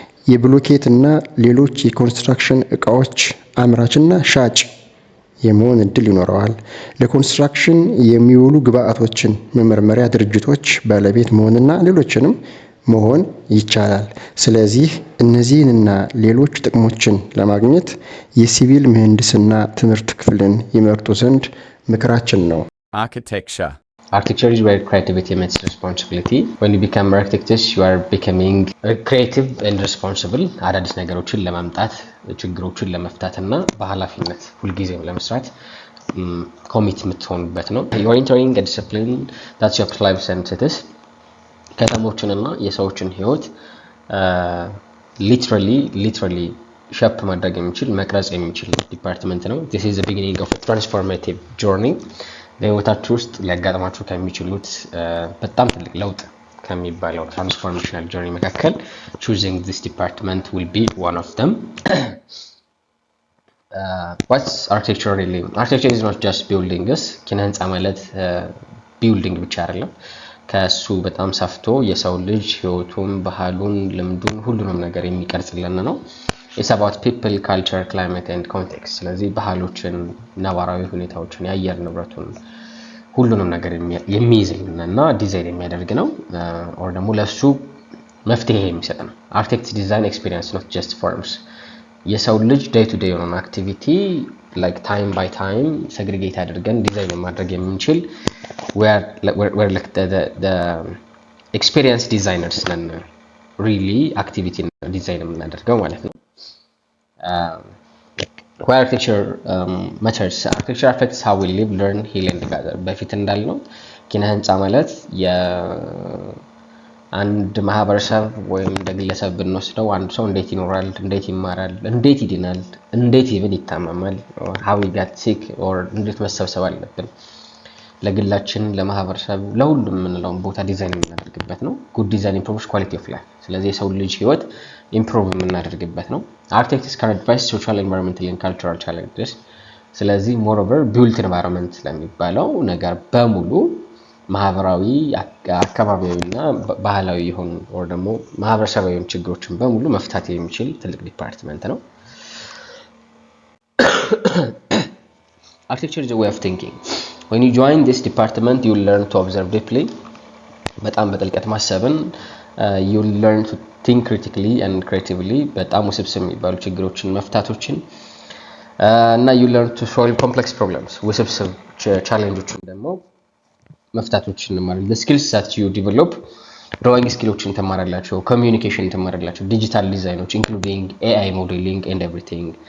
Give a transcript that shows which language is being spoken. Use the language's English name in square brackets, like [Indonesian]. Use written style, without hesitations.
[Amharic] የብሎኬት እና ሌሎች የኮንስትራክሽን እቃዎች አምራችና ሻጭ የመሆን እድል ይኖረዋል። ለኮንስትራክሽን የሚውሉ ግብአቶችን መመርመሪያ ድርጅቶች ባለቤት መሆንና ሌሎችንም መሆን ይቻላል። ስለዚህ እነዚህንና ሌሎች ጥቅሞችን ለማግኘት የሲቪል ምህንድስና ትምህርት ክፍልን ይመርጡ ዘንድ ምክራችን ነው። [English] Architecture. Architecture is where creativity meets responsibility. When you become architects, you are becoming creative and responsible. [Amharic] አዳዲስ ነገሮችን ለማምጣት ችግሮችን ለመፍታት እና በኃላፊነት ሁልጊዜም ለመስራት ኮሚት የምትሆኑበት ነው። [English] You are entering a discipline that's your life sentences. [Amharic] ከተሞችንና የሰዎችን ህይወት ሊትራሊ ሸፕ ማድረግ የሚችል መቅረጽ የሚችል ዲፓርትመንት ነው። [English] This is the beginning of a transformative journey. [Amharic] በህይወታችሁ ውስጥ ሊያጋጥማችሁ ከሚችሉት በጣም ትልቅ ለውጥ ከሚባለው ትራንስፎርሜሽናል ጆርኒ መካከል [English] choosing this department will be one of them. What's architecture really? Architecture is not just buildings. [Amharic] ኪነ ህንፃ ማለት ቢልዲንግ ብቻ አይደለም። ከሱ በጣም ሰፍቶ የሰው ልጅ ህይወቱን፣ ባህሉን፣ ልምዱን ሁሉንም ነገር የሚቀርጽልን ነው። [English] It's about people, culture, climate and context. [Amharic] ስለዚህ ባህሎችን፣ ነባራዊ ሁኔታዎችን፣ የአየር ንብረቱን ሁሉንም ነገር የሚይዝልንና ዲዛይን የሚያደርግ ነው። ኦር ደግሞ ለሱ መፍትሄ የሚሰጥ ነው። [English] አርኪቴክት ዲዛይን ኤክስፒሪየንስ not just forms. የሰው ልጅ ዴይ ቱ ዴይ የሆነ አክቲቪቲ like time by time segregate [Amharic] አድርገን ዲዛይን ማድረግ የምንችል [English] we're like the experience designers ነን really activity [Amharic] ዲዛይን የምናደርገው ማለት ነው። [English] Why architecture matters? Architecture affects how we live, learn, heal and gather. [Amharic] በፊት እንዳልነው ኪነ ህንፃ ማለት አንድ ማህበረሰብ ወይም ግለሰብ ብንወስደው አንድ ሰው እንዴት ይኖራል፣ እንዴት ይማራል፣ እንዴት ይድናል፣ እንዴት ይብን ይታመማል [English] how we got sick [Amharic] or እንዴት መሰብሰብ አለብን ለግላችን ለማህበረሰብ ለሁሉም የምንለው ቦታ ዲዛይን የምናደርግበት ነው። [English] good design improves quality of life። [Amharic] ስለዚህ የሰው ልጅ ህይወት ኢምፕሩቭ የምናደርግበት ነው። [English] architects can address social, environmental and cultural challenges። [Amharic] ስለዚህ moreover built environment ለሚባለው ነገር በሙሉ ማህበራዊ አካባቢያዊና ባህላዊ የሆኑ or ደግሞ ማህበረሰባዊ ችግሮችን በሙሉ መፍታት የሚችል ትልቅ ዲፓርትመንት ነው። [English] Architecture is a way of thinking. When you join this department, you will learn to observe deeply. [Amharic] በጣም በጥልቀት ማሰብን [English] you will learn to think critically and creatively። [Amharic] በጣም ውስብስብ የሚባሉ ችግሮችን መፍታቶችን እና [English] you learn to solve complex problems። [Amharic] ውስብስብ ቻሌንጆችን ደግሞ መፍታቶችን ማለት [English] the skills that you develop drawing skills ተማራላችሁ፣ communication ተማራላችሁ፣ digital designoች including AI modeling and everything።